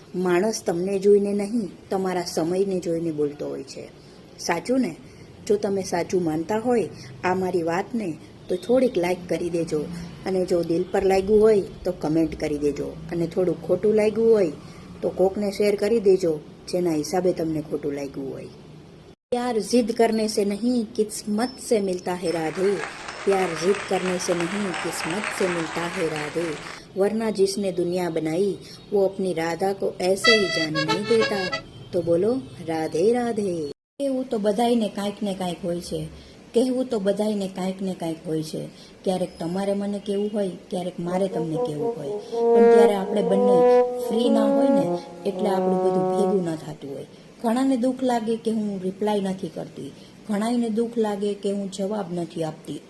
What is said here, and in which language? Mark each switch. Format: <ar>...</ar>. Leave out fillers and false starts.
<gu>માણસ તમને જોઈને નહીં, તમારા સમયને જોઈને બોલતો હોય છે. સાચું ને? જો તમે સાચું માનતા હોય આ મારી વાતને તો થોડીક લાઈક કરી દેજો, અને જો દિલ પર લાગ્યું હોય તો કમેન્ટ કરી દેજો, અને થોડું ખોટું લાગ્યું હોય તો કોકને શેર કરી દેજો જેના હિસાબે તમને ખોટું લાગ્યું હોય.</gu> <hi>प्यार जिद करने से नहीं किस्मत से मिलता है राधे, प्यार जिद करने से नहीं किस्मत से मिलता है राधे, वरना जिसने दुनिया बनाई वो अपनी राधा को ऐसे ही जाने नहीं देता. तो बोलो राधे राधे.</hi> <gu>કહેવું તો બધાયને કાંઈક ને કાંઈક હોય છે, કહેવું તો બધાયને કાંઈક ને કાંઈક હોય છે. ક્યારેક તમારે મને કહેવું હોય, ક્યારેક મારે તમને કહેવું હોય, પણ ત્યારે આપણે બંને ફ્રી ના હોય ને એટલે આપણું બધું ભેગું ન થતું હોય. ઘણાને દુઃખ લાગે કે હું રિપ્લાય નથી કરતી, ઘણાને દુઃખ લાગે કે હું જવાબ નથી આપતી.</gu>